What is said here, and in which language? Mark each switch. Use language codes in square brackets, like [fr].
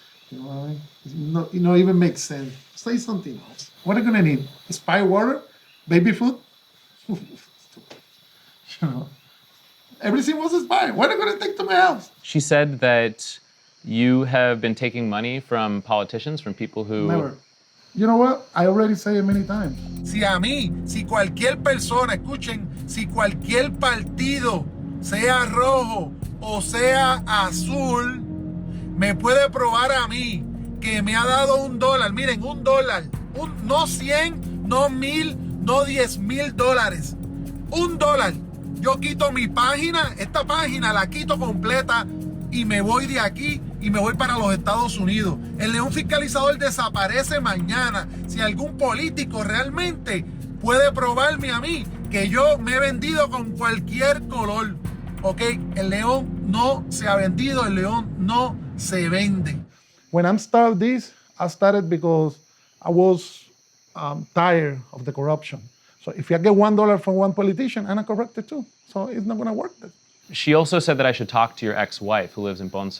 [en] You know what I mean? It not even makes sense. Say something else. What am I gonna need? Spy water? Baby food? You know. Everything was expired. What am I gonna take to my house? She said that you have been taking money from politicians, from people who... Never. You know what? I already said it many times. [es] Si a mí, si cualquier persona, escuchen, si cualquier partido, sea rojo o sea azul, me puede probar a mí que me ha dado $1, miren, $1, no 100, no 1000, no 10,000 dólares, $1. Yo quito mi página, esta página la quito completa y me voy de aquí y me voy para los Estados Unidos. El león fiscalizador desaparece mañana. Si algún político realmente puede probarme a mí que yo me he vendido con cualquier color, ¿ok? El león no se ha vendido, el león no se vende. [en] When I started this, I started because I was tired of the corruption. So if I get $1 from one politician, I'm corrupted too. So it's not gonna work. She also said that I should talk to your ex-wife who lives in Ponce.